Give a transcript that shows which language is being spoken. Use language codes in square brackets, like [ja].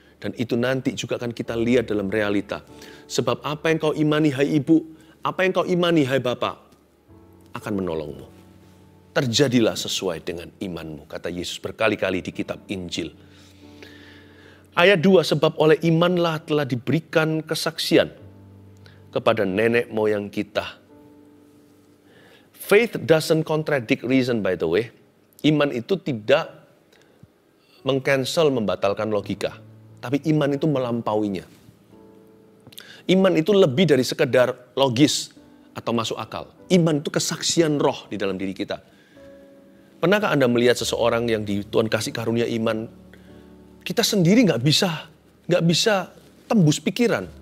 [id] Dan itu nanti juga akan kita lihat dalam realita. Sebab apa yang kau imani hai ibu, apa yang kau imani hai bapak, akan menolongmu. Terjadilah sesuai dengan imanmu, kata Yesus berkali-kali di kitab Injil. Ayat 2, sebab oleh imanlah telah diberikan kesaksian kepada nenek moyang kita. [en] Faith doesn't contradict reason, by the way. [id] Iman itu tidak mengcancel, membatalkan logika. Tapi iman itu melampauinya. Iman itu lebih dari sekedar logis atau masuk akal. Iman itu kesaksian roh di dalam diri kita. Pernahkah Anda melihat seseorang yang Tuhan kasih karunia iman, kita sendiri nggak bisa tembus pikiran.